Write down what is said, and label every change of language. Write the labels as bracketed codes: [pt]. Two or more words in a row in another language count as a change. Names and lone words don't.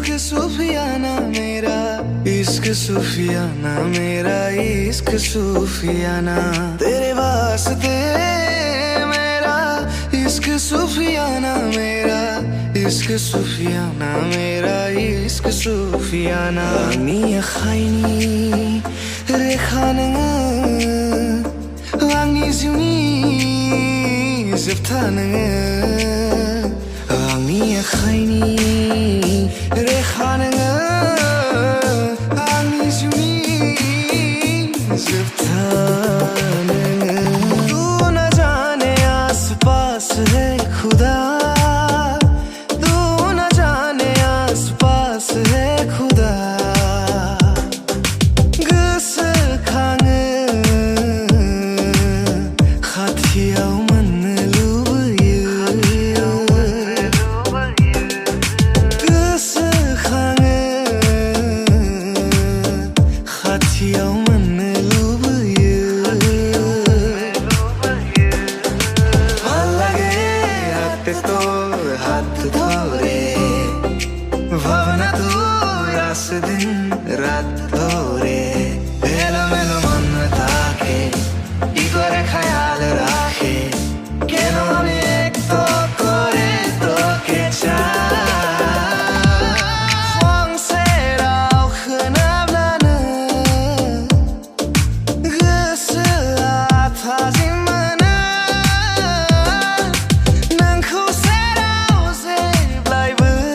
[hi] सूफियाना मेरा इश्क सूफियाना मेरा इश्क सूफियाना तेरे वास्ते मेरा इश्क सूफियाना मेरा इश्क सूफियाना मेरा इश्क सूफियाना [brx] आंनि आखाइनि रेखा नोङो जिउनि जोबथा नोङो आंनि आखाइनि रेखा नोङो आंनि जिउनि जोबथा नोङो [hi] तू न जाने आस पास है खुदा तू न जाने आस पास है खुदा गोसोखाङो [brx] खाथियाव मोननो लुबैयो गोसोखाङो खाथियाव मोननो लुबैयो [bn] ভাল লাগে হাতে তোর হাত ধরে ভাবনা তোর আসে দিন রাত ধরে এলোমেলো মন থাকে কি করে খেয়াল রাখে কেন আমি একটু করে তোকে [brx] চাই [ko] 황새라고 흔하면은 [brx] गोसोआ थाजिमानो नोंखौ सेराव जेब्लायबो